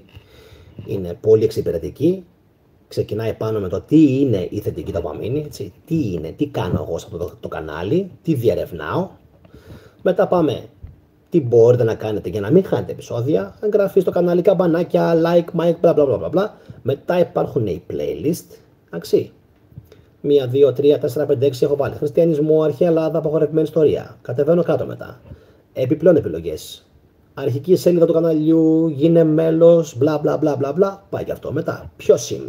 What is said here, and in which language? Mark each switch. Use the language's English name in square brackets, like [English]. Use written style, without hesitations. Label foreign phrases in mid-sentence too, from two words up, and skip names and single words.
[Greek] Είναι πολύ εξυπηρετική. Ξεκινάει πάνω με το τι είναι η θετική δοπαμίνη. Έτσι. Τι είναι, τι κάνω εγώ σε αυτό το κανάλι, τι διερευνάω. Μετά πάμε τι μπορείτε να κάνετε για να μην χάνετε επεισόδια. Εγγραφή στο κανάλι, καμπανάκια, [English] like, mic, bla bla bla bla. [Greek] Μετά υπάρχουν οι playlist. Εντάξει. 1, 2, 3, 4, 5, 6 έχω βάλει. Χριστιανισμό, αρχαία Ελλάδα, απαγορευμένη ιστορία. Κατεβαίνω κάτω μετά. Επιπλέον επιλογές. Αρχική σελίδα του καναλιού, γίνε μέλος, μπλα μπλα μπλα μπλα μπλα. Πάει και αυτό. Μετά, ποιος είμαι.